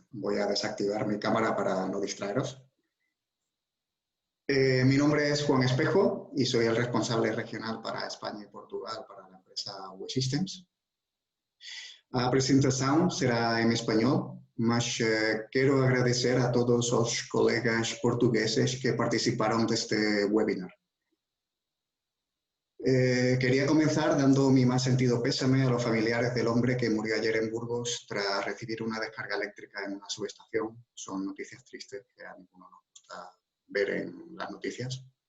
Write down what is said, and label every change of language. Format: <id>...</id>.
<es>Voy a desactivar mi cámara para no distraeros. Mi nombre es Juan Espejo y soy el responsable regional para España y Portugal para la empresa WE Systems.</es> <pt>A presentação será em espanhol, mas quero agradecer a todos os colegas portugueses que participaron deste webinar.</pt> <es>Quería comenzar dando mi más sentido pésame a los familiares del hombre que murió ayer en Burgos tras recibir una descarga eléctrica en una subestación. Son noticias tristes que a ninguno nos gusta ver en las noticias.</es>